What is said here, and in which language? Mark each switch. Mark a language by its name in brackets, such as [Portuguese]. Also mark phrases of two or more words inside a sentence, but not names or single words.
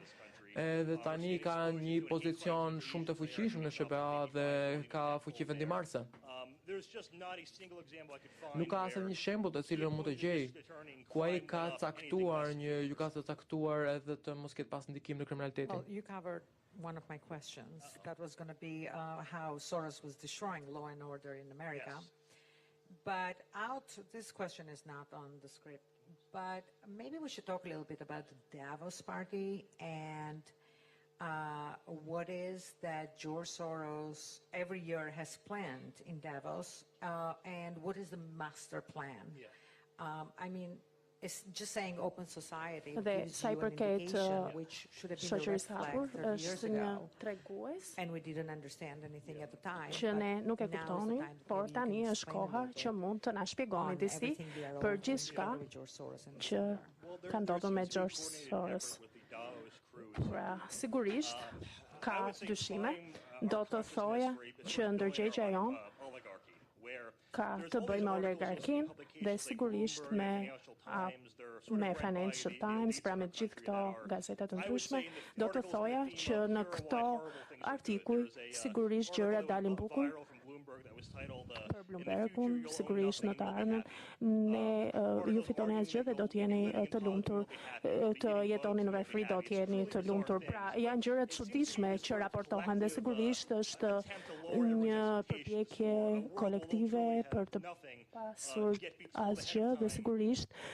[Albanian] Edhe tani ka një pozicion shumë të fuqishëm në SBA dhe ka fuqi vendimarrëse. Nuk ka asnjë shembull të cilën mund të gjej ku ai ka caktuar një gjykatë të caktuar edhe të mos ketë pas ndikim në kriminalitetin. [English] one of my questions. That was going to be how Soros was destroying law and order in America. Yes. But this question is not on the script, but maybe we should talk a little bit about the Davos Party and what is that George Soros every year has planned in Davos, and what is the master plan? Yeah. I mean, it's just saying open society [Albanian] Dhe [English] gives [Albanian] sa I [English] you an [Albanian] përket [English] indication which should have been a red [Albanian] shoqërisë [English] flag [Albanian] hapur [English] 30 years [Albanian] është një [English] ago, [Albanian] tregues [English] and we didn't understand anything at the time. [Albanian] që ne [English] but [Albanian] nuk e [English] now is the [Albanian] kuptonin, [English] time that [Albanian] por [English] maybe you [Albanian] tani [English] can [Albanian] është [English] explain a [Albanian] koha [English] little [Albanian] që [English] bit [Albanian] mund të na shpjegoni [English] on [Albanian] disi [English] everything we are [Albanian] për [English] all [Albanian] gjithçka [English] together with George Soros and [Albanian] që [English] Well, [Albanian] ka ndodhur me [English] seems to be [Albanian] George [English] coordinated [Albanian] Soros. [English] effort with the Davos crew. [Albanian] Pra, sigurisht [English] I [Albanian] ka [English] would say [Albanian] dyshime, [English] prime, [Albanian] do [English] our [Albanian] të [English] consciousness [Albanian] thoja [English] for a [Albanian] që ndërgjegjja jon [English] oligarchy, where [Albanian] ka [English] there's [Albanian] të bëjë me [English] always articles [Albanian] oligarkin [English] in publications [Albanian] dhe [English] like [Albanian] sigurisht [English] Bloomberg, [Albanian] me [English] Financial Times, they're sort of [Albanian] me [English] read by [Albanian] Financial [English] the [Albanian] Times, [English] elites [Albanian] pra [English] of [Albanian] me [English] our [Albanian] gjithë [English] country [Albanian] këto [English] that are, [Albanian] gazeta të [English] I would [Albanian] ndryshme, [English] say, in the [Albanian] do të [English] articles [Albanian] thoja [English] in the [Albanian] që [English] theme [Albanian] në [English] of, here are [Albanian] këto [English] why horrible things are good. [Albanian] artikuj [English] There's a, [Albanian] sigurisht [English] article [Albanian] gjërat [English] that [Albanian] dalin [English] went [Albanian] bukur [English] viral from Bloomberg that was titled, [Albanian] për [English] "In the future, [Albanian] Bloombergun, [English] you'll own [Albanian] sigurisht në [English] nothing [Albanian] të [English] and you'll be [Albanian] ardhmen [English] happy." [Albanian] ne ju fitoni asgjë dhe do të jeni të lumtur, të jetoni në varfëri, do të jeni të lumtur. Pra, janë gjëra të çuditshme që raportohen dhe sigurisht është një përpjekje kolektive për të pasur asgjë dhe sigurisht